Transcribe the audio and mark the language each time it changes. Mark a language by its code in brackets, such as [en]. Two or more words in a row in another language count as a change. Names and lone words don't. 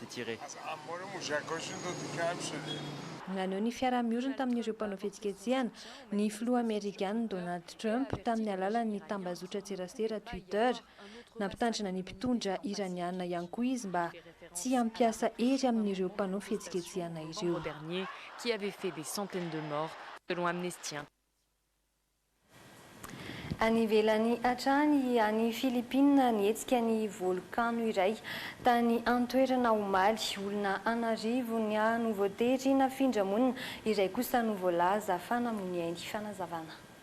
[mg] Naneho ny fiara-miorina tamin'ireo mpanao fihetsiketsehana ny filoha Amerikana Donald Trump tamin'ny alalan'ny tambazotra tserasera Twitter, nampitandrina ny mpitondra iranianina ihany koa izy mba tsy hampiasa hery amin'ireo mpanao fihetsiketsehana ireo. [fr] Dernier qui avait fait des centaines de morts selon Amnesty. [mg] Any ivelany hatrany any Filipina nietsika ny volkano iray tany an-toerana omaly olona anarivo ny novoatery nafindramonina iray kosa no voalaza fanamony ainy fanazavana.